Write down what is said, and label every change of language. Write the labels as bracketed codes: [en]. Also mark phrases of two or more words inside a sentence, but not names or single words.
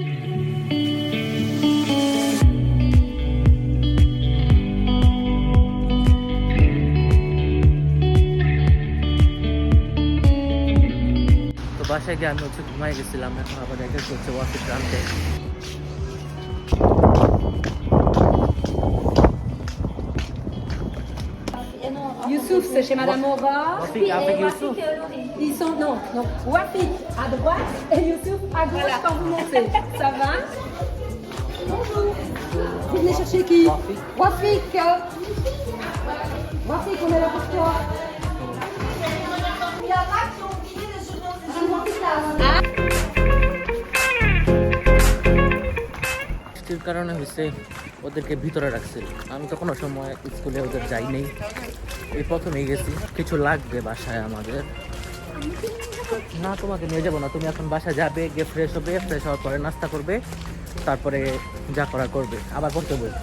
[bn] তো বাসায় গিয়ে আমি হচ্ছে ঘুমাই গেছিলাম, এখন আবার যাইতেছি হচ্ছে ওয়াফিক আনতে। [fr] Youssouf, c'est chez Madame Aura. Wafik avec Youssouf. Ils sont non, donc Wafik à droite et Youssouf à gauche quand vous montez. Ça va? Bonjour. Vous venez chercher qui? Wafik. Wafik. Wafik, on est là pour toi. Il y a Max, on finit de se [bn] বৃষ্টির কারণে হয়েছে ওদেরকে ভিতরে রাখছিল, আমি তো কোনো সময় স্কুলে ওদের যাই নেই, এই প্রথমেই গেছি। কিছু লাগবে বাসায় আমাদের। না তোমাকে নিয়ে যাবো না, তুমি এখন বাসায় যাবে, গিয়ে ফ্রেশ হবে, ফ্রেশ হওয়ার পরে নাস্তা করবে, তারপরে যা করা করবে, আবার পড়তে বলবো।